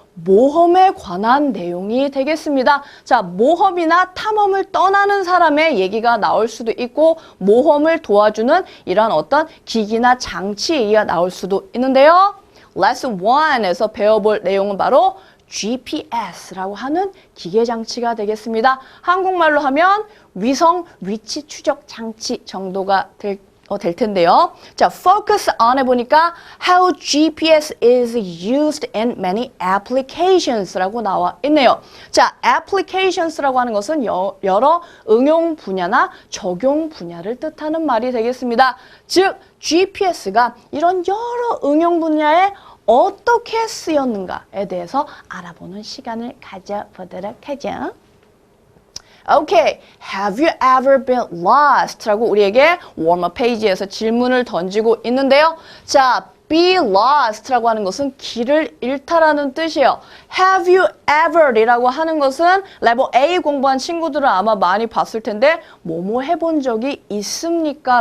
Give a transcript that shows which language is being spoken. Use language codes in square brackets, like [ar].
[ko] 모험에 관한 내용이 되겠습니다. 자, 모험이나 탐험을 떠나는 사람의 얘기가 나올 수도 있고 모험을 도와주는 이런 어떤 기기나 장치 얘기가 나올 수도 있는데요. 레슨 1에서 배워볼 내용은 바로 GPS라고 하는 기계장치가 되겠습니다. 한국말로 하면 위성 위치 추적 장치 정도가 될 텐데요. 자, focus on 에 보니까 how GPS is used in many applications 라고 나와 있네요. 자, applications라고 하는 것은 여러 응용 분야나 적용 분야를 뜻하는 말이 되겠습니다. 즉, GPS가 이런 여러 응용 분야에 어떻게 쓰였는가에 대해서 알아보는 시간을 가져보도록 하죠. [en] Okay, have you ever been lost? [ko] 라고 우리에게 웜업 페이지에서 질문을 던지고 있는데요. 자, be lost 라고 하는 것은 길을 잃다라는 뜻이에요. Have you ever 이라고 하는 것은 레벨 A 공부한 친구들은 아마 많이 봤을 텐데 뭐뭐 해본 적이 있습니까?